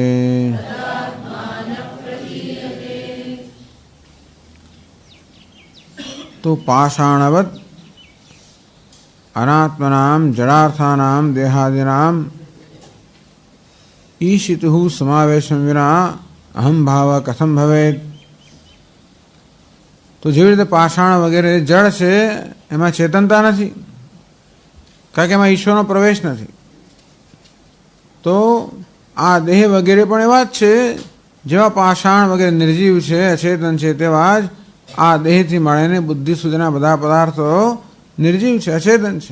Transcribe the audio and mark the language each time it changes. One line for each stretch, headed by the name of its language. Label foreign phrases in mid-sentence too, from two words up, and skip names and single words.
Sanskrit: तो पाषाणवत् अनात्मनां जड़ार्थानां देहादिनां ईशितुः समावेशं विना अहम भाव कथम भवेत्।
Gujarati: तो જેવી રીતે પાષાણ વગેરે જળ છે એમાં ચેતનતા નથી, કારણ કે એમાં ઈશ્વરનો પ્રવેશ નથી. તો આ દેહ વગેરે પણ એવા જ છે, જેવા પાષાણ વગેરે નિર્જીવ છે, અચેતન છે, તેવા જ આ દેહથી મળીને બુદ્ધિ સુધીના બધા પદાર્થો નિર્જીવ છે, અચેતન છે.